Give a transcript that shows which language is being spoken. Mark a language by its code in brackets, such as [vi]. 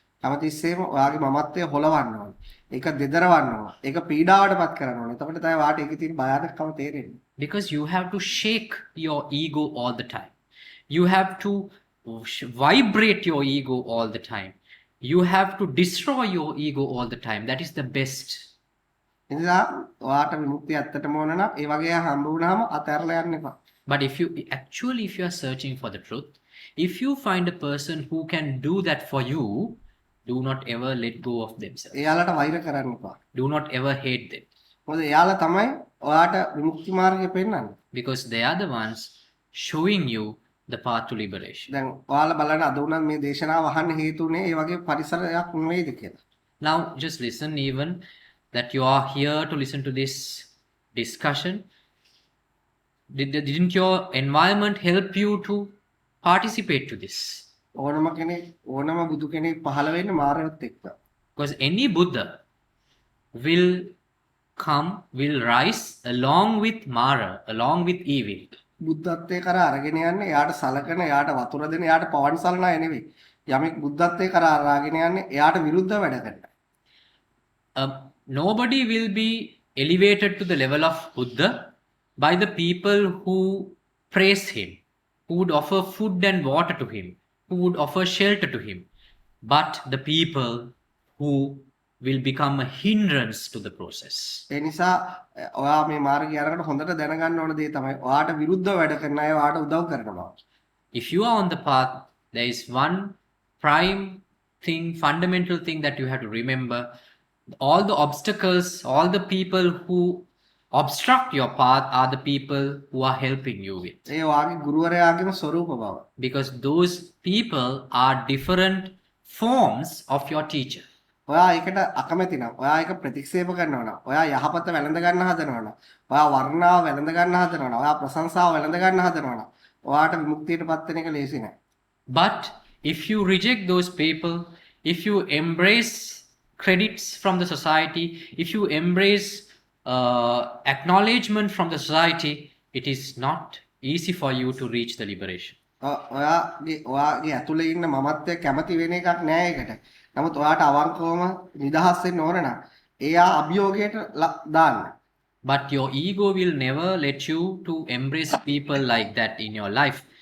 [si] හැමතිස්සෙම ඔයාගේ මමත්වය හොලවන්න ඕනේ. ඒක දෙදරවන්න ඕනේ. ඒක පීඩාවටපත් කරන්න ඕනේ. එතකොට තමයි වාට ඒකේ තියෙන භයානකම තේරෙන්නේ. [en] Because you have to shake your ego all the time. You have to vibrate your ego all the time. You have to destroy your ego all the time. That is the best. [si] එනිසා ඔයාට විමුක්තිය ඇත්තටම ඕන නම් ඒ වගේ හම්බ වුණාම අතහැරලා යන්න එපා. [en] But if you are searching for the truth, if you find a person who can do that for you, do not ever let go of themselves. [si] එයාලට වෛර කරන්න එපා. [en] Do not ever hate them. [si] මොකද එයාලා තමයි ඔයාට විමුක්ති මාර්ගය පෙන්වන්නේ. [en] Because they are the ones showing you the path to liberation. [si] දැන් ඔයාලා බලන්න අද උනත් මේ දේශනාව අහන්න හේතුනේ ඒ වගේ පරිසරයක් නෙවෙයිද කියලා. [en] Now just listen, even that you are here to listen to this discussion. Didn't your environment help you to participate to this? [si] ඕනම කෙනෙක් ඕනම බුදු කෙනෙක් පහළ වෙන්නේ මාරයොත් එක්ක. [en] Because any Buddha will rise along with Mara, along with evil. [si] බුද්ධත්වයේ කරා අරගෙන යන්නේ එයාට සලකන එයාට වතුර දෙන එයාට පවන් සලන අය නෙවෙයි. යමෙක් බුද්ධත්වයේ කරා අරගෙන යන්නේ එයාට විරුද්ධව වැඩ කරනවා. [en] Nobody will be elevated to the level of Buddha by the people who praise him, who would offer food and water to him, who would offer shelter to him, but the people who will become a hindrance to the process. [si] ඒ නිසා ඔයා මේ මාර්ගය යනකොට හොඳට දැනගන්න ඕන දේ තමයි ඔයාට විරුද්ධව වැඩ කරන අය ඔයාට උදව් කරන බව. [en] If you are on the path, there is one prime thing, fundamental thing that you have to remember. All the obstacles, all the people who obstruct your path are the people who are helping you with. [si] ඒ ඔයාගේ ගුරුවරයාගේම ස්වරූප බව. [en] Because those people are different forms of your teacher. [si] ඔයා ඒකට අකමැති නම් ඔයා ඒක ප්‍රතික්ෂේප කරනවා නම් ඔයා යහපත වැළඳ ගන්න හදනවා නම් ඔයා වර්ණාව වැළඳ ගන්න හදනවා නම් ඔයා ප්‍රශංසාව වැළඳ ගන්න හදනවා නම් ඔයාට විමුක්තියටපත් වෙන එක ලේසි නෑ. [en] But if you reject those people, if you embrace credits from the society, if you embrace acknowledgement from the society, it is not easy for you to reach the liberation. [si] ඔයාගේ ඇතුලේ ඉන්න මමත්වය කැමති වෙන එකක් නෑ ඒකට. නමුත් ඔයාට අවංකවම නිදහස් වෙන්න ඕන නම් එයා අභියෝගයට දාන්න. [en] But your ego will never let you to embrace people like that in your life.